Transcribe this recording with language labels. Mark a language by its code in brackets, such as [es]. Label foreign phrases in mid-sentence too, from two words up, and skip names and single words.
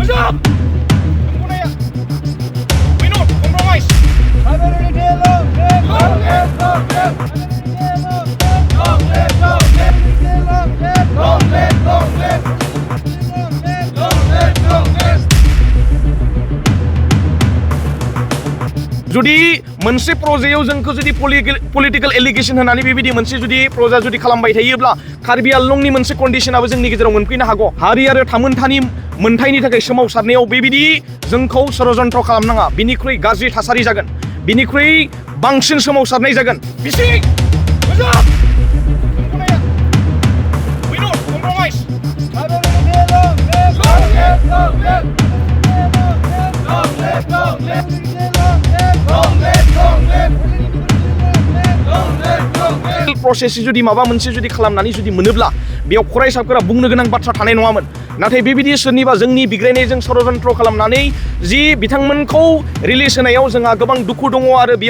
[en] We not compromise. [brx] जुदि मोनसे प्रजेयाव जोंखौ जुदि [en] political allegation [brx] होनानै बेबायदि मोनसे जुदि प्रजा जुदि खालामबाय थायोब्ला कार्बि आंलंनि मोनसे कन्डिशनाबो जोंनि गेजेराव मोनफैनो हागौ हारि आरो थामोनथानि मोनथायनि थाखाय सोमावसारनायाव बेबायदि जोंखौ षड़यन्त्र खालामनाङा बिनिख्रुइ गाज्रि थासारि जागोन बिनिख्रुइ बांसिन सोमावसारनाय जागोन बिसि मोजां [en] We not compromise. [brx] प्रसेस जुदि माबा मोनसे जुदि खालामनानै जुदि मोनोब्ला बेयाव फरायसाफोरा बुंनो गोनां बाथ्रा थानाय नङामोन नाथाय बेबायदि सोरनिबा जोंनि बिग्रायनायजों षड़यन्त्र खालामनानै जि बिथांमोनखौ रिलिज होनायाव जोंहा गोबां दुखु दङ आरो बेयाव